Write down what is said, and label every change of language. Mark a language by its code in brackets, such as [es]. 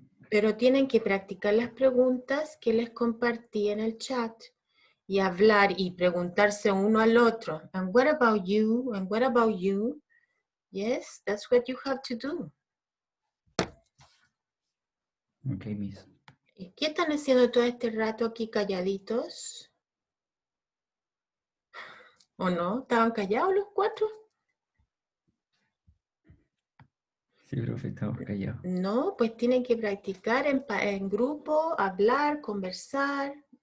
[es] Pero tienen que practicar las preguntas que les compartí en el chat y hablar y preguntarse uno al otro. [en] And what about you? And what about you? Yes, that's what you have to do. Okay, miss. [es] ¿Y qué están haciendo todo este rato aquí calladitos? ¿O no? ¿Estaban callados los cuatro? Sí, profe, estamos callados. No, pues tienen que practicar en grupo, hablar, conversar.